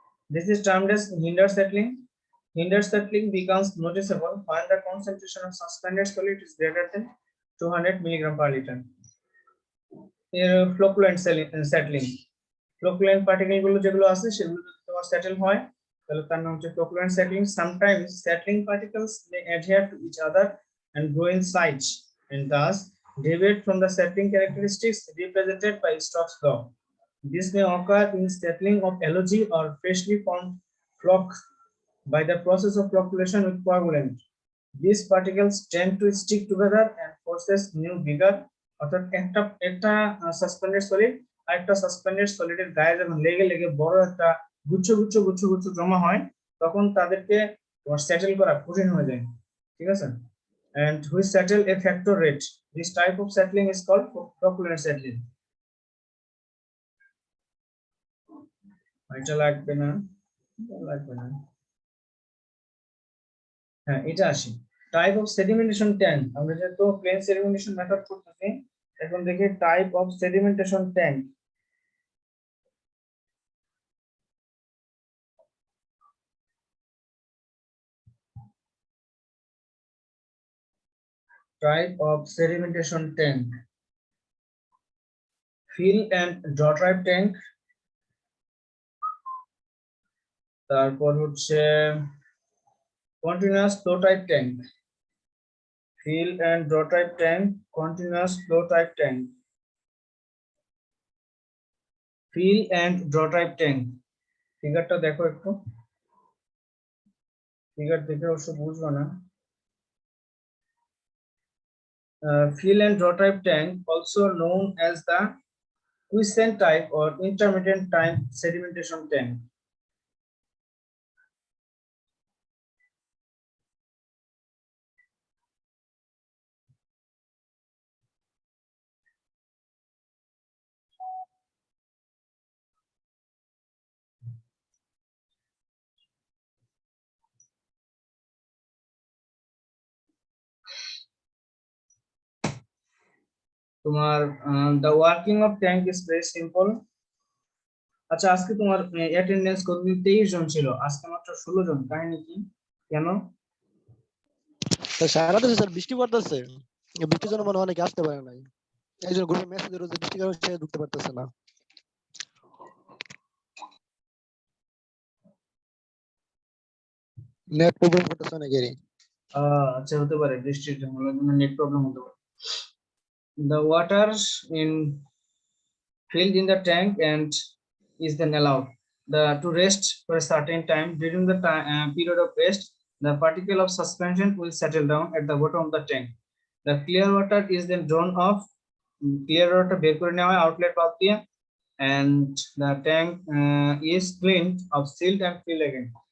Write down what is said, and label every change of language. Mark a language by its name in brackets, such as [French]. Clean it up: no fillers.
[English] This is termed as hinder settling. Hinder settling becomes noticeable when the concentration of suspended solid is greater than 200 milligram per liter. Flocculent settling. [Bangla] Flocculent particle গুলো যেগুলো আছে সেগুলো যদি তোমার settle হয় তাহলে তার নাম হচ্ছে flocculent settling. [English] Sometimes settling particles may adhere to each other and grow in size and thus deviate from the settling characteristics represented by Stokes law. This may occur in settling of algae or freshly formed flocks by the process of flocculation with coagulant. These particles tend to stick together and forces new bigger, [Bangla] অর্থাৎ একটা suspended solid আর একটা suspended সলিডের গায়ে যখন লেগে লেগে বড় একটা গুচ্ছ গুচ্ছ গুচ্ছ গুচ্ছ জমা হয়, তখন তাদেরকে সেটেল করা কঠিন হয়ে যায়, ঠিক আছে, [English] and which settle a factor rate. This type of settling is called flocculent settling. [Bangla] এটা লাগবে না, লাগবে না, হ্যাঁ এটা আসি। [English] Type of sedimentation tank. [Bangla] আমরা যেহেতু প্লেন সেডিমেন্টেশন মেথড করতেছি, এখন দেখি [English] Type of sedimentation tank. Type of sedimentation tank, fill and draw type tank, [Bangla] তারপর হচ্ছে [English] Continuous flow type tank. Fill and draw type tank, continuous flow type tank, fill and draw type tank. [Bangla] ফিগারটা দেখো একটু, figure দেখে অবশ্য বুঝবো না। [English] Fill and draw type tank, also known as the quiescent type or intermittent time sedimentation tank. তোমার the working of tank is very simple. [Bangla] আচ্ছা আজকে তোমার অ্যাটেন্ডেন্স কতদিন 23 জন ছিল, আজকে মাত্র 16 জন, কাহিনী কি, কেন? সারা দেশে স্যার বৃষ্টি পড়তেছে, বৃষ্টির জন্য মনে হয় অনেকে আসতে পারে নাই। এই জন্য গ্রুপে মেসেজ দিল যে বৃষ্টির কারণে সে ঢুকতে পারতেছে না। নেট প্রবলেম করতেছে অনেকেরই। আচ্ছা হতে পারে বৃষ্টির জন্য নেট প্রবলেম হতে পারে। [English] The water in filled in the tank and is then allowed to rest for a certain time. During the period of rest, the particle of suspension will settle down at the bottom of the tank. The clear water is then drawn off. Clear water [Bangla] বের করে নেওয়া হয় [English] outlet valve দিয়ে, and the tank is cleaned of silt and fill again.